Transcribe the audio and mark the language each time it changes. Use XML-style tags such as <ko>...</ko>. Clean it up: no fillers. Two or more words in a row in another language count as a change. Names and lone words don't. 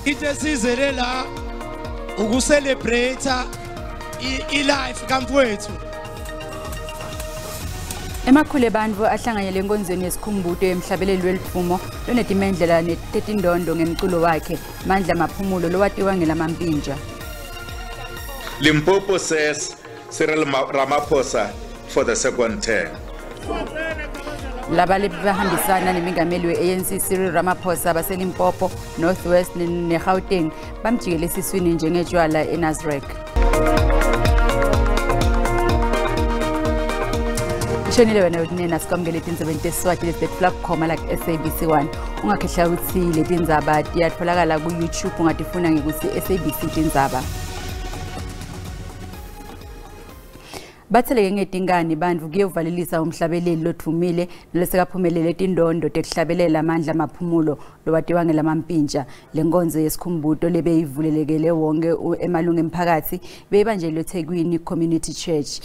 <zu>ke sizele la ukuselebrate i-life kamfowethu.</zu> <ss>Emakhulu ebantfu ahlanganyele enkonzweni yesikhumbuto emhlabeleli weliphumo lonetimendlela netindondo ngemculo wakhe Mandla Maphumulo lowatiwa ngeLamampintsha.</ss> <en>Limpopo says Cyril Ramaphosa for the second term.</en> <ss>Laba bahambisana nemingameli we-ANC Cyril Ramaphosa baseLimpopo, Northwest neGauteng bamjikele esiswini njengejwala e-Nasrec. Shonile wena ukunena sikwamukele Tindzaba Swati lesiflap khoma like SABC1 ungakhehla ukuthi le Tindzaba tiyatfolakala ku YouTube ungatifuna ngekuthi SABC Tindzaba. Batheleke ngetingani bandvu kuye uvalelisa umhlabeleli lothumile nelesekaphumelele tindondo tekuhlabelela Mandla Maphumulo lowatiwa ngeLamampintsha. Lenkonzo yesikhumbuto lebeyivulelekele wonke emalungu emphakathi beyibanjelwe eThekwini Community Church.</ss>